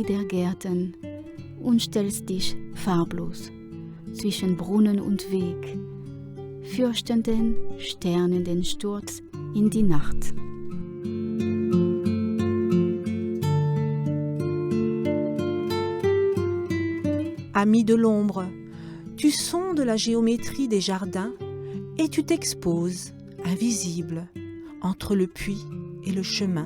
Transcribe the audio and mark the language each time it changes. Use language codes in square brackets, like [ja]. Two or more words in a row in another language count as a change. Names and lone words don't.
[de] der Gärten und stellst dich farblos zwischen Brunnen und Weg, fürchtenden, sternenden Sturz in die Nacht. [fr] Ami de l'ombre, tu sondes la géométrie des jardins et tu t'exposes, invisible, entre le puits et le chemin.